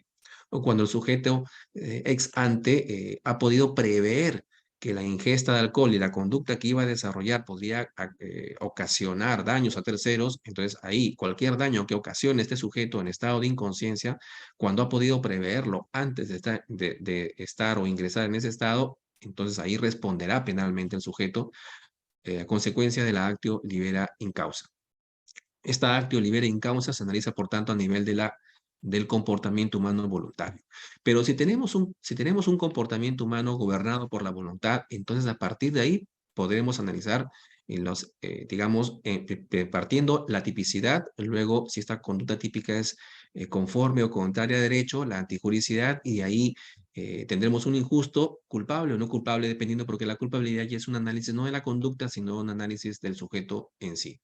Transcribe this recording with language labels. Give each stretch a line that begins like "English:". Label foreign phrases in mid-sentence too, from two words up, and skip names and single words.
Spanish: O cuando el sujeto
Latin: ex ante
Spanish: ha podido prever que la ingesta de alcohol y la conducta que iba a desarrollar podría ocasionar daños a terceros, entonces ahí cualquier daño que ocasione este sujeto en estado de inconsciencia, cuando ha podido preverlo antes de estar o ingresar en ese estado, entonces ahí responderá penalmente el sujeto a consecuencia de la
Latin: actio libera in causa.
Spanish: Esta
Latin: actio libera in causa
Spanish: se analiza, por tanto, a nivel del comportamiento humano voluntario. Pero si tenemos un comportamiento humano gobernado por la voluntad, entonces a partir de ahí podremos analizar digamos, partiendo la tipicidad, luego si esta conducta típica es conforme o contraria a derecho, la antijuricidad, y ahí tendremos un injusto, culpable o no culpable, dependiendo, porque la culpabilidad ya es un análisis no de la conducta, sino un análisis del sujeto en sí.